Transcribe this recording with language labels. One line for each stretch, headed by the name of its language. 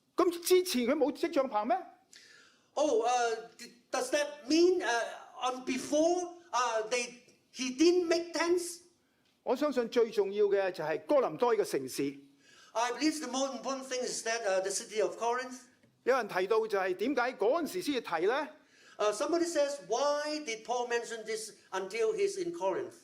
Cantonese: 咁之前佢冇織帳棚咩？
English: Oh, does that mean before he didn't make tents?
Cantonese: 我相信最重要嘅就係哥林多呢個城市。
English: I believe the most important thing is that the city of Corinth.
Cantonese: 有人提到就係點解嗰陣時先至提咧？
English: Somebody says, why did Paul mention this until he's in Corinth?